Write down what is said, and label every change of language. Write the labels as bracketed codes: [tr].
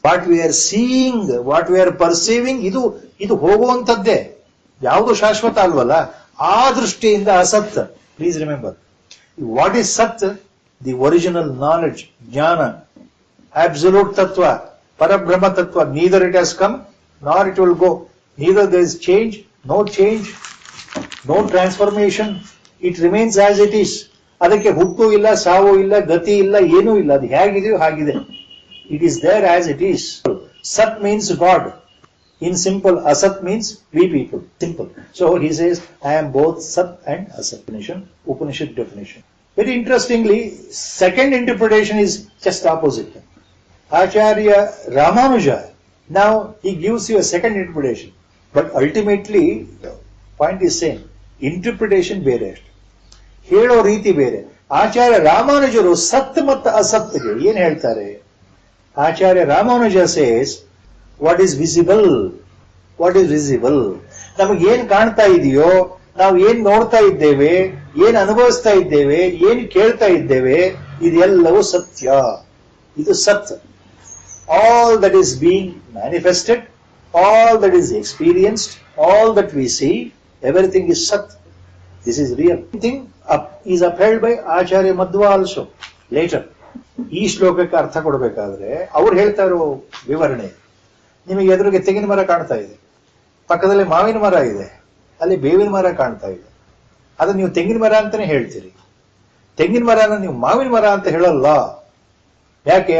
[en] what we are seeing, what we are perceiving, [kn] ಇದು ಹೋಗುವಂತದ್ದೇ, ಯಾವುದು ಶಾಶ್ವತ ಅಲ್ವಲ್ಲ. ಆ ದೃಷ್ಟಿಯಿಂದ ಅಸತ್. [en] Please remember, what is ಸತ್? The original knowledge, ಜ್ಞಾನ, absolute tattva, parabrahma tattva. Neither it has come nor it will go. Neither there is change, no transformation. It remains as it is. [kn] ಅದಕ್ಕೆ ಹುಟ್ಟು ಇಲ್ಲ, ಸಾವು ಇಲ್ಲ, ಗತಿ ಇಲ್ಲ, ಏನೂ ಇಲ್ಲ. ಅದು ಹೇಗಿದೆಯೋ ಹಾಗಿದೆ. [en] It is there as it is. Sat means God. In simple, Asat means we people. Simple. So he says, I am both Sat and Asat. Upanishad definition. Very interestingly, second interpretation is just opposite. Acharya Ramanuja, now he gives you a second interpretation, but ultimately the point is same. [kn] Interpretation ಬೇರೆ, ಹೇಳೋ ರೀತಿ ಬೇರೆ. ಆಚಾರ್ಯ ರಾಮಾನುಜರು ಸತ್ ಮತ್ತು ಅಸತ್ಗೆ ಏನ್ ಹೇಳ್ತಾರೆ? [en] Acharya Ramanuja says, what is visible, what is visible. [kn] ನಮಗೆ ಏನ್ ಕಾಣ್ತಾ ಇದೆಯೋ, ನಾವು ಏನ್ ನೋಡ್ತಾ ಇದ್ದೇವೆ, ಏನ್ ಅನುಭವಿಸ್ತಾ ಇದ್ದೇವೆ, ಏನ್ ಕೇಳ್ತಾ ಇದ್ದೇವೆ, ಇದೆಲ್ಲವೂ ಸತ್ಯ, ಇದು ಸತ್. [en] All that is being manifested, all that is experienced, all that we see, everything is sat. This is real. Thing is upheld by Acharya Madhva also later. [kn] ಈ ಶ್ಲೋಕಕ್ಕೆ ಅರ್ಥ ಕೊಡಬೇಕಾದ್ರೆ ಅವ್ರು ಹೇಳ್ತಾ ಇರೋ ವಿವರಣೆ, ನಿಮಗೆ ಎದುರಿಗೆ ತೆಂಗಿನ ಮರ ಕಾಣ್ತಾ ಇದೆ, ಪಕ್ಕದಲ್ಲಿ ಮಾವಿನ ಮರ ಇದೆ, ಅಲ್ಲಿ ಬೇವಿನ ಮರ ಕಾಣ್ತಾ ಇದೆ. ಅದು ನೀವು ತೆಂಗಿನ ಮರ ಅಂತಾನೆ ಹೇಳ್ತೀರಿ. ತೆಂಗಿನ ಮರನ ನೀವು ಮಾವಿನ ಮರ ಅಂತ ಹೇಳಲ್ಲ. ಯಾಕೆ?